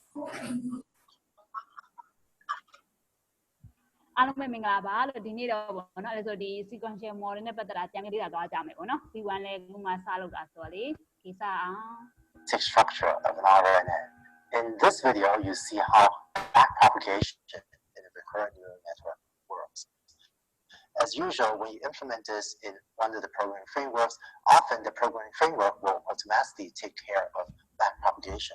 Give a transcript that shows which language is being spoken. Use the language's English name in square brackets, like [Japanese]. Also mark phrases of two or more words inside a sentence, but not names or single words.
[Burmese] အားလုံးပဲမင်္ဂလာပါလို့ဒီနေ့တော့ပေါ့နော်အဲ့ဆိုဒီ [English] sequential model [Burmese] နဲ့ပတ်သက်တာကြံကြလေးတာသွားကြမယ်ပေါ့နော် C1 လဲခုမှစလုပ်တာဆိုတော့လေဒီစအောင် [English] structure of an RNN. In this video, you see how backpropagation in a recurrent neural network works. As usual, when you implement this in one of the programming frameworks, often the programming framework will automatically take care of backpropagation.